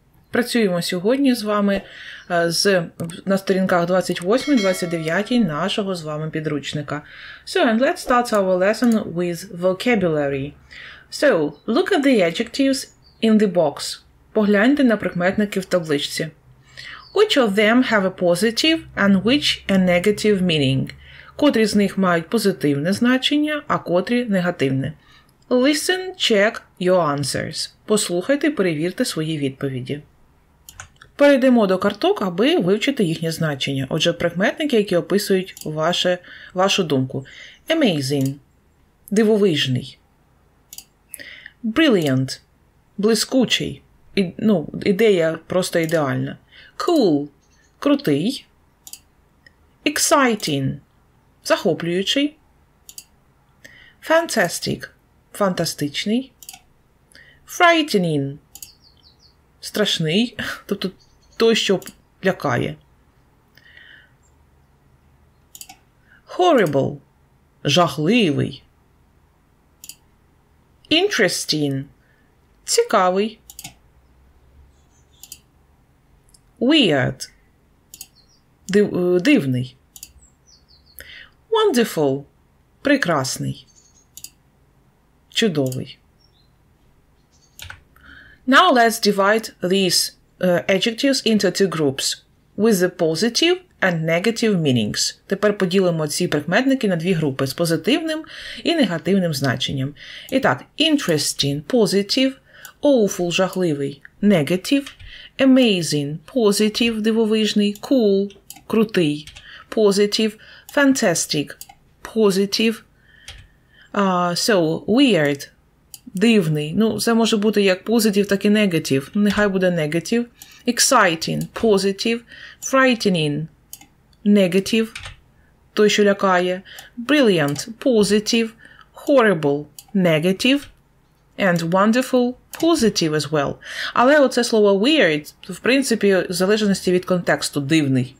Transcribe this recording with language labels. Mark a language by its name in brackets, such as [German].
[Ukrainian] Працюємо сьогодні з вами на сторінках 28-29 нашого з вами підручника. [English] So, and let's start our lesson with vocabulary. So, look at the adjectives in the box. [Ukrainian] Погляньте на прикметники в табличці. [English] Which of them have a positive and which a negative meaning? [Ukrainian] Котрі з них мають позитивне значення, а котрі негативне. [English] Listen, check your answers. [Ukrainian] Послухайте і перевірте свої відповіді. Перейдемо до карток, аби вивчити їхнє значення. Отже, прикметники, які описують вашу думку. Amazing – дивовижний. Brilliant – блискучий. Ідея просто ідеальна. Cool – крутий. Exciting – захоплюючий. Fantastic – фантастичний. Frightening – страшний, тобто той, що лякає. Horrible – жахливий. Interesting – цікавий. Weird – дивний. Wonderful – прекрасний. Чудовий. [English] Now let's divide these adjectives into two groups with the positive and negative meanings. [Ukrainian] Тепер поділимо ці прикметники на дві групи з позитивним і негативним значенням. [English] І так, interesting – positive, awful – жахливий, negative, amazing – positive – дивовижний, cool – крутий, positive, fantastic – positive, so weird – дивний. [Ukrainian] Це може бути як positive, так і negative. Нехай буде negative. [English] Exciting – positive, frightening – negative, [Ukrainian] той, що лякає. [English] Brilliant – positive, horrible – negative, and wonderful – positive as well. [Ukrainian] Але оце слово weird, в принципі, в залежності від контексту, дивний.